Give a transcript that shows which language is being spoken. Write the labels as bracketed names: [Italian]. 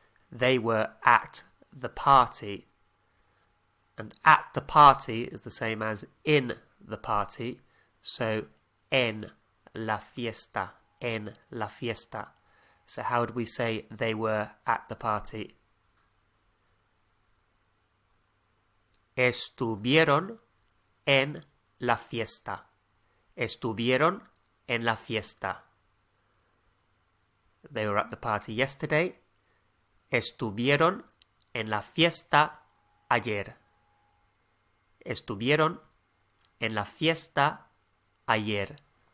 [English] They were at the party. And at the party is the same as in the party. [Spanish] So, en la fiesta. En la fiesta. [English] So how would we say they were at the party? [Spanish] Estuvieron en la fiesta. Estuvieron en la fiesta. [English] They were at the party yesterday. [Spanish] Estuvieron en la fiesta ayer. Estuvieron en la fiesta ayer.